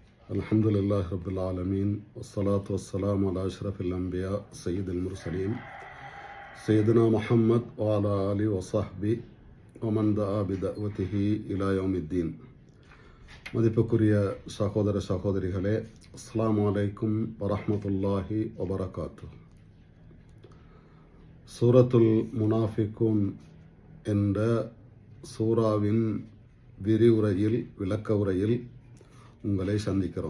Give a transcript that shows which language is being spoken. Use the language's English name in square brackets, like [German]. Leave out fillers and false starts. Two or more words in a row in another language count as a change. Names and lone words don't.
[Arabic] الحمد لله رب العالمين والصلاة والسلام على أشرف الأنبياء سيد المرسلين سيدنا محمد وعلى آله وصحبه ومن دعا بدعوته إلى يوم الدين. [Tamil] மதிப்புக்குரிய சகோதர சகோதரிகளே, [Arabic] السلام عليكم ورحمة الله وبركاته. [Tamil] சூரத்துல் முனாஃபிகூன் என்ற சூராவின் விரிவுரையில் விளக்க உரையில் உங்களை சந்திக்கிறோம்.